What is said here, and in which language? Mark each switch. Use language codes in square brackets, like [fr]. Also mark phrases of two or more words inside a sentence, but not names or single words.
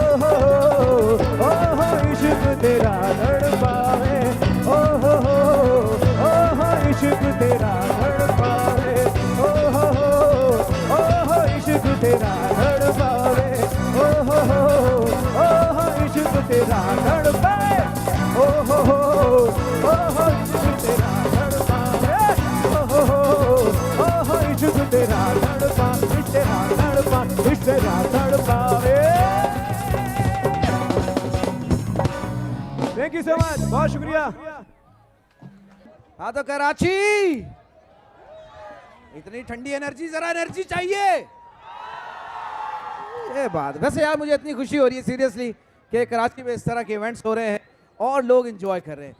[pa] ਹੋ ਇਸ਼ਕ ਤੇਰਾ ਤੜਪਾਵੇ ਓ ਹੋ ਇਸ਼ਕ ਤੇਰਾ ਤੜਪਾਵੇ ਓ ਹੋ ਇਸ਼ਕ ਤੇਰਾ ਤੜਪਾਵੇ ਓ ਹੋ ਇਸ਼ਕ ਤੇਰਾ ਤੜਪਾਵੇ ਓ ਹੋ ਇਸ਼ਕ ਤੇਰਾ ਤੜਪਾਵੇ ਓ ਹੋ ਇਸ਼ਕ ਤੇਰਾ ਤੜਪਾ ਇਸ਼ਕ ਤੇਰਾ ਤੜਪਾ ਇਸ਼ਕ ਤੇਰਾ ਤੜਪਾਵੇ। [en] thank you so much, [ur] بہت شکریہ. ہاں تو کراچی، اتنی ٹھنڈی انرجی، ذرا انرجی چاہیے. یہ بات، ویسے یار مجھے اتنی خوشی ہو رہی ہے سیریسلی کہ کراچی میں اس طرح کے ایونٹس ہو رہے ہیں اور لوگ انجوائے کر رہے ہیں.